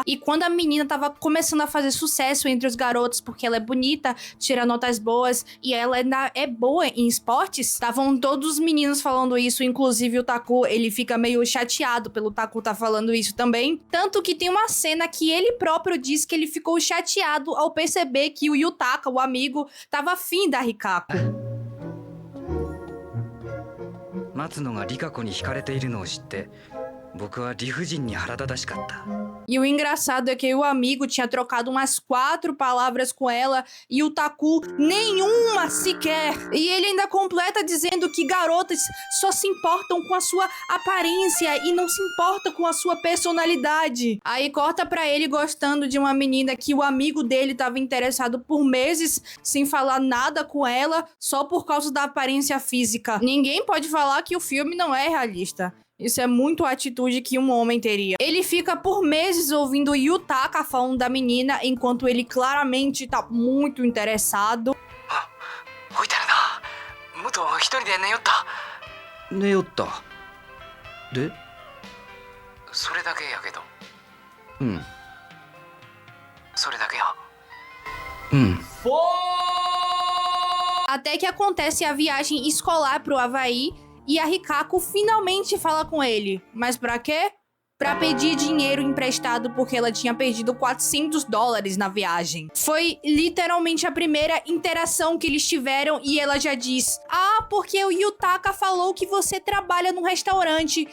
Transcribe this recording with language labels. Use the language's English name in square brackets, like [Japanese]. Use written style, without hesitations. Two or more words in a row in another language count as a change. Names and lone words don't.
[Portuguese] E quando a menina tava começando a fazer sucesso entre os garotos porque ela é bonita, tira notas boas e ela ainda é boa em esportes, estavam todos os meninos falando isso, inclusive o Taku, ele fica meio chateado pelo Taku tá falando isso também. Tanto que tem uma cena que ele próprio diz que ele ficou chateado ao perceber que o Yutaka, o amigo, tava afim da Rikako. [Japanese] 松野がリカ子に惹かれているのを知って僕は理不尽に腹立たしかった。 [Portuguese] E o engraçado é que o amigo tinha trocado umas 4 palavras com ela e o Taku nenhuma sequer. E ele ainda completa dizendo que garotas só se importam com a sua aparência e não se importam com a sua personalidade. Aí corta pra ele gostando de uma menina que o amigo dele tava interessado por meses sem falar nada com ela só por causa da aparência física. Ninguém pode falar que o filme não é realista. Isso é muito a atitude que um homem teria. Ele fica por meses ouvindo Yutaka falando da menina, enquanto ele claramente tá muito interessado. [Japanese] 置いてるな。元一人で寝よった。寝よった。で？それだけやけど。うん。それだけや。うん。 [Portuguese] Até que acontece a viagem escolar pro Havaí e a Rikako finalmente fala com ele. Mas pra quê? Pra pedir dinheiro emprestado porque ela tinha perdido $400 na viagem. Foi literalmente a primeira interação que eles tiveram e ela já diz: ah, porque o Yutaka falou que você trabalha num restaurante.